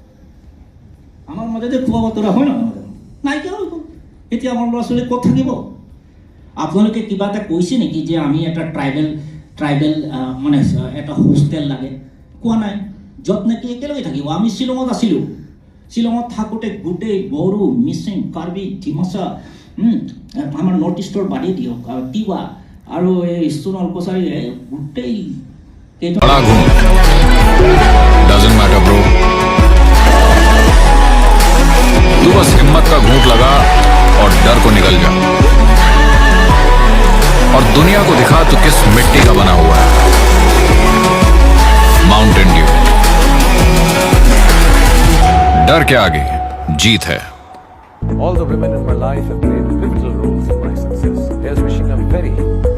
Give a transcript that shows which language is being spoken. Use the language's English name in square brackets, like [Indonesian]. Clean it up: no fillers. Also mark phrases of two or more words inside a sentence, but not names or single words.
[Assamese] হয় নহয় নাইকিয়া হৈ গ'ল এতিয়া আমাৰ ল'ৰা ছোৱালী ক'ত থাকিব আপোনালোকে কিবা এটা কৈছে নেকি যে আমি এটা ট্ৰাইবেল মানে এটা হোষ্টেল লাগে কোৱা নাই য'ত নেকি একেলগে থাকিব আমি শ্বিলঙত আছিলোঁ শ্বিলঙত থাকোঁতে গোটেই বড়ো মিচিং কাৰ্বি ডিমাচা আমাৰ [English] North East [Assamese] বাদে দিয়ক তিৱা আৰু এই ষ্টুন অল্পচাৰীয়ে গোটেই [Hindi] बड़ा घूम [English] doesn't matter bro [Hindi] तू बस हिम्मत का घूंट लगा और डर को निकल जा और दुनिया को दिखा तू किस मिट्टी का बना हुआ है माउंटेन ड्यू डर के आगे जीत है [English] All the women in my life have played pivotal roles in my success. Here's wishing a very